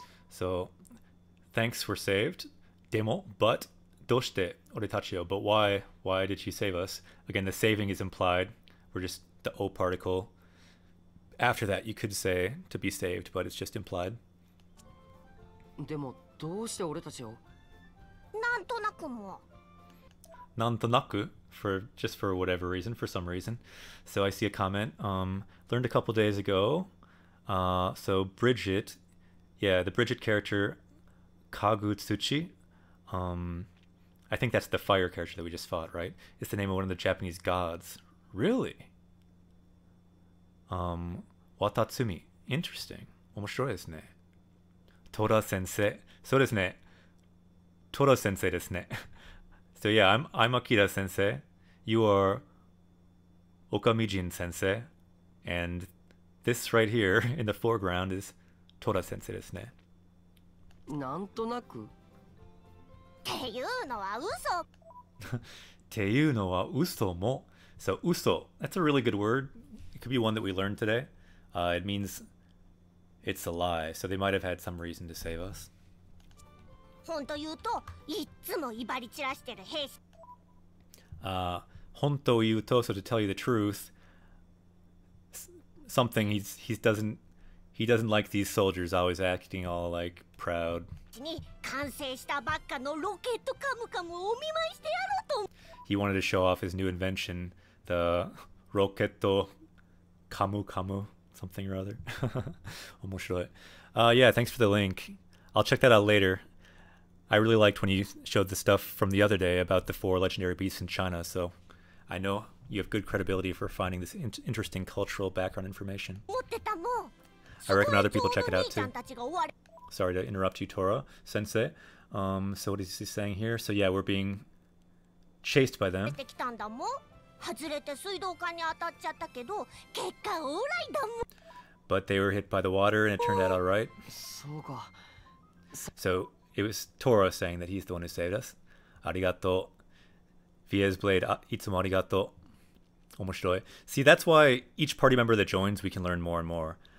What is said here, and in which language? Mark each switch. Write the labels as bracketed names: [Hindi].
[English] So, thanks were saved. Demo, but [Japanese] doshite oretachi o? [English] But why? Why did she save us? Again, the saving is implied. We're just the O particle. After that, you could say to be saved, but it's just implied. [Japanese] でもどうして俺たちを？なんとなくも。 [English] Nantonaku, for whatever reason, for some reason. So I see a comment. Learned a couple days ago. So Bridget, yeah, the Bridget character, Kagutsuchi. I think that's the fire character that we just fought, right? It's the name of one of the Japanese gods. Really? [Japanese] Watatsumi. [English] Interesting. [Japanese] 面白いですね。Toda sensei. そうですね。 Toda sensei ですね。 [English] So yeah, I'm Akira sensei. You are Okamijin sensei. And this right here in the foreground is Toda sensei ですね。 [Japanese] なんとなく。っていうのは嘘。っていうのは嘘も。 [English] So uso, that's a really good word. It could be one that we learned today. It means it's a lie. So they might have had some reason to save us. [Japanese] 本当言うといっつも威張り散らしてる兵士。 Honto yuto, [English] so to tell you the truth, something he doesn't like these soldiers always acting all like proud. [Japanese] に完成したばっかのロケットカムカムをお見舞いしてやろうと。 [English] He wanted to show off his new invention, the Roketto Kamu Kamu, something or other. [Japanese] 面白い. [English] Yeah, thanks for the link. I'll check that out later. I really liked when you showed the stuff from the other day about the 4 legendary beasts in China, so I know you have good credibility for finding this interesting cultural background information. [Japanese] 持ってたもん。 [English] I recommend other people check it out too. Sorry to interrupt you, Tora Sensei. So what is he saying here? So yeah, we're being chased by them. [Japanese] 出てきたんだもん。外れて水道管に当たっちゃったけど、結果オーライだもん。 [English] But they were hit by the water and it turned out all right. [Japanese] そうか。 [English] So it was Tora saying that he's the one who saved us. Arigato. Via's Blade, [Japanese] itsumo arigato. [English] Omoshiroi. See, that's why each party member that joins, we can learn more and more.